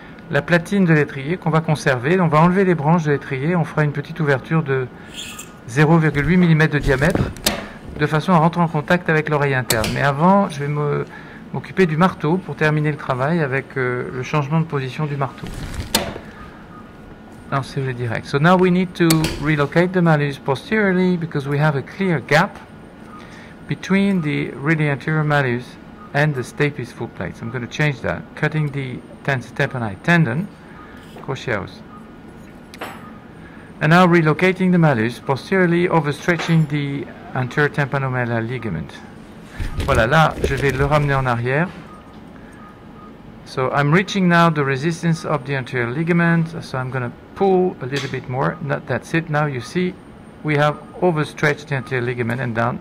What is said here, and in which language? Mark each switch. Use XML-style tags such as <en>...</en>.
<fr>La platine de l'étrier qu'on va conserver. On va enlever les branches de l'étrier, on fera une petite ouverture de 0,8 mm de diamètre de façon à rentrer en contact avec l'oreille interne. Mais avant, je vais m'occuper du marteau pour terminer le travail avec le changement de position du marteau. Non, c'est le direct.</fr> <en>So now we need to relocate the malleus posteriorly because we have a clear gap between the really anterior malleus and the stapes foot plate. So I'm going to change that, cutting the tense tympanite tendon,</en> <fr>crochet os.</fr> <en>And now relocating the malleus posteriorly, overstretching the anterior tympanomallear ligament.</en> <fr>Voilà, là, je vais le ramener en arrière.</fr> <en>So I'm reaching now the resistance of the anterior ligament, so I'm going to pull a little bit more. That's it. Now you see we have overstretched the anterior ligament and down.</en>